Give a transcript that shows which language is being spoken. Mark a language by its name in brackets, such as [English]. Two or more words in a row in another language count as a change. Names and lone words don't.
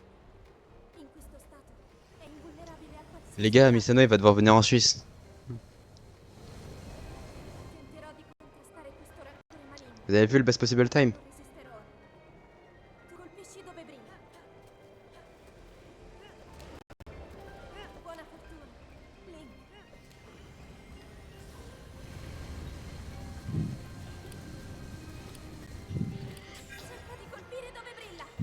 [Italian] In questo stato è invulnerabile a qualsiasi [French] Les gars, [Italian] attacco. [French] Misano il va devoir venir en Suisse. [Italian] Tenterò di contrastare questo rancore maligno. [French] Vous avez vu le [English] best possible time? [Italian] Non resisterò. Tu colpisci dove brilla. Buona fortuna, Link. Cerca di colpire dove brilla.